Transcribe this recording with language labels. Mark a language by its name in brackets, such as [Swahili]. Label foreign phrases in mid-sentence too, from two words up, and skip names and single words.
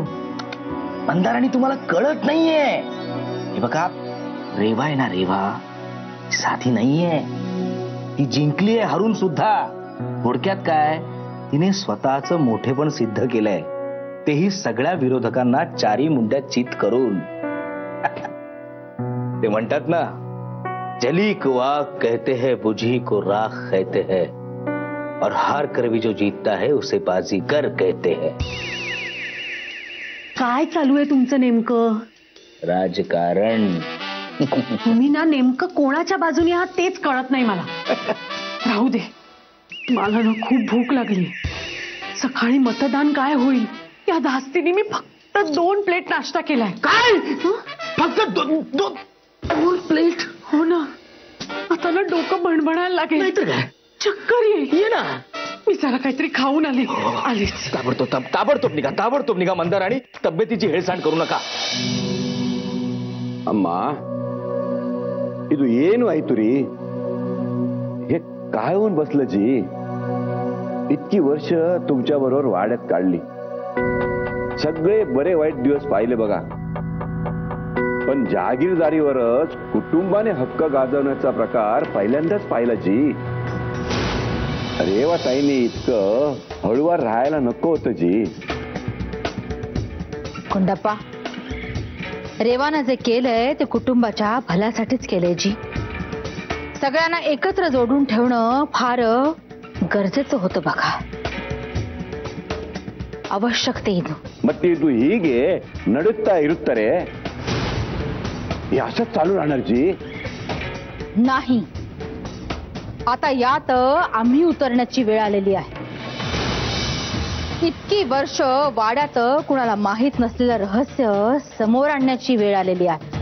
[Marathi] मंदाराणी, तुम्हाला कळत नाहीये. हे बघा, रेवा आहे ना, रेवा साधी नाहीये. ती जिंकलीये हरून सुद्धा. थोडक्यात काय, तिने स्वतःचं मोठेपण सिद्ध केलंय, तेही सगळ्या विरोधकांना चारी मुंड्यात चित करून. ते म्हणतात ना, [Hindi] जली को आग कहते हैं, बुझी को राख कहते हैं, और हार कर भी जो जीतता है उसे बाजीगर कहते हैं. [Marathi] काय चालू आहे तुमचं नेमकं? राजकारण. तुम्ही ना नेमकं कोणाच्या बाजूने आहात तेच कळत नाही मला. राहू दे, मला ना खूप भूक लागली. सकाळी मतदान काय होईल या धास्तीने मी फक्त 2 प्लेट नाश्ता केलाय. काय? फक्त 2 प्लेट? हो ना, आता ना डोकं भणभणायला लागेल. नाहीतर काय, चक्कर ये ना. मी जरा काहीतरी खाऊन आलीच. ताबडतोब निघा मंदाराणी. तब्येतीची हेळसांड करू नका. [Kannada] ಅಮ್ಮ ಇದು ಏನು ಆಯ್ತು ರೀ [Marathi] हे काय होऊन बसलं जी इतकी वर्ष तुमच्या बरोबर वाड्यात काढली सगळे बरे वाईट दिवस पाहिले बघा पण जागीरदारीवरच कुटुंबाने हक्क गाजवण्याचा प्रकार पहिल्यांदाच पाहिला जी रेवा ताईने इतकं हळूवार राहायला नको होतं जी कुंडप्पा रेवानं जे केलंय ते कुटुंबाच्या भल्यासाठीच केलंय जी सगळ्यांना एकत्र जोडून ठेवणं फार गरजेचं होतं बघा ಅವಶ್ಯಕತೆಯಿದು [Kannada] ಮತ್ತೆ ಇದು ಹೀಗೆ ನಡುತ್ತಾ ಇರುತ್ತಾರೆ [Marathi] असंच चालू राहणार जी नाही आता यात आम्ही उतरण्याची वेळ आलेली आहे इतकी वर्ष वाड्यात कुणाला माहीत नसलेलं रहस्य समोर आणण्याची वेळ आलेली आहे